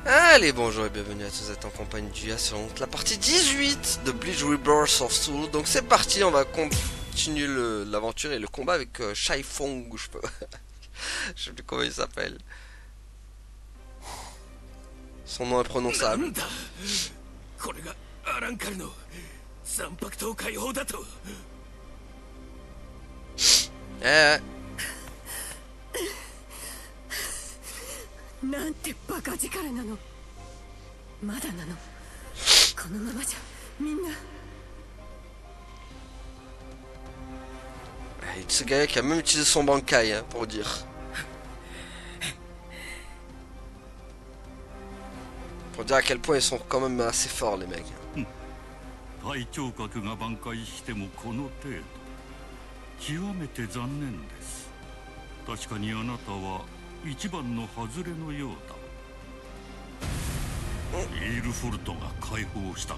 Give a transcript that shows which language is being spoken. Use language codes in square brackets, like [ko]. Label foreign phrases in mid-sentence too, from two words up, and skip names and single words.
[fr] Allez, bonjour et bienvenue à tous, vous êtes en compagnie du Yas sur la partie 18 de Bleach Rebirth of Soul. Donc c'est parti, on va continuer l'aventure et le combat avec Shai Fong, ou je sais plus comment il s'appelle. Son nom imprononçable. Eh, [ja] なんてバカ力なの。まだなの。このままじゃみんな。 [fr] Itsugaya qui a même utilisé son Bankai hein, pour dire. Pour dire à quel point ils sont quand même assez forts les mecs. [ja] 体調格が挽回してもこの程度。極めて残念です。確かにあなたは一番の外れのようだ。イールフォルトが解放したか。